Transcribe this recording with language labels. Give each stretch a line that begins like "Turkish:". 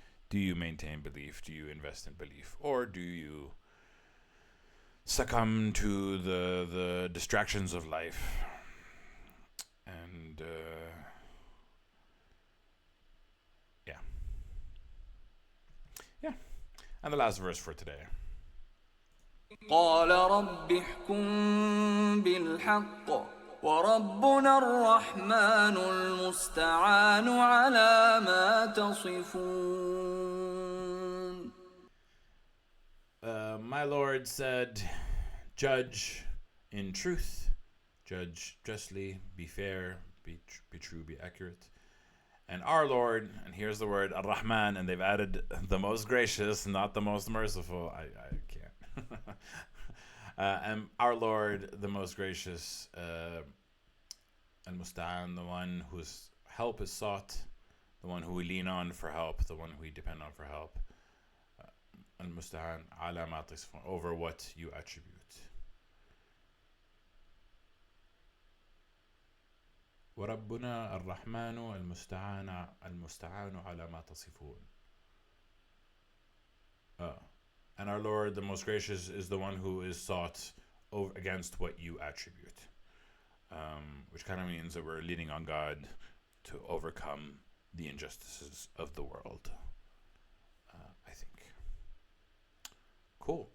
English: Do you maintain belief? Do you invest in belief? Or do you succumb to the distractions of life? And yeah. And the last verse for today.
Arabic: قال رب احكم بالحق وربنا الرحمن المستعان على ما تصفون.
English: My Lord said, judge in truth, judge justly, be fair, be true, be accurate. And our Lord, and here's the word, Ar-Rahman, and they've added the most gracious, not the most merciful. I can't. And our Lord, the most gracious, Al-Musta'an, the one whose help is sought, the one who we lean on for help, the one who we depend on for help.
Arabic: Al-Musta'an ala ma tasifun,
English: over what you attribute.
Arabic: وربنا الرحمن المستعان على ما تصفون.
English: And our Lord, the most gracious, is the one who is sought over against what you attribute. Which kind of means that we're leaning on God to overcome the injustices of the world. I think. Cool.